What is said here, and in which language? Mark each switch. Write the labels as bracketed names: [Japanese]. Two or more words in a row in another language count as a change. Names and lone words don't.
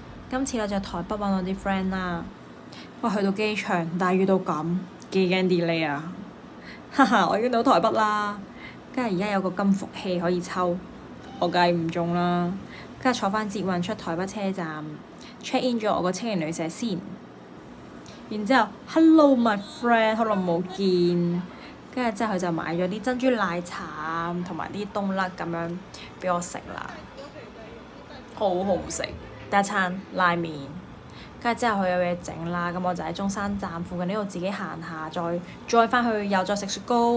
[Cantonese] 今次我就台北揾我啲 friend 啦。哇！去到機場，但係遇到咁幾驚 delay 啊！哈哈，我已經到台北啦。跟住而家有個金服器可以抽，我梗係唔中啦。跟住坐翻捷運出台北車站 [English] check in [Cantonese] 咗我個青年旅社先。 [English] 然之後 hello my friend， [Cantonese] 好耐冇見。跟住之後佢就買咗啲珍珠奶茶同埋啲冬甩咁樣俾我食啦，好好食。第一餐拉麵，跟住之後佢有嘢整啦，咁我就喺中山站附近呢度自己行下，再翻去又再食雪糕。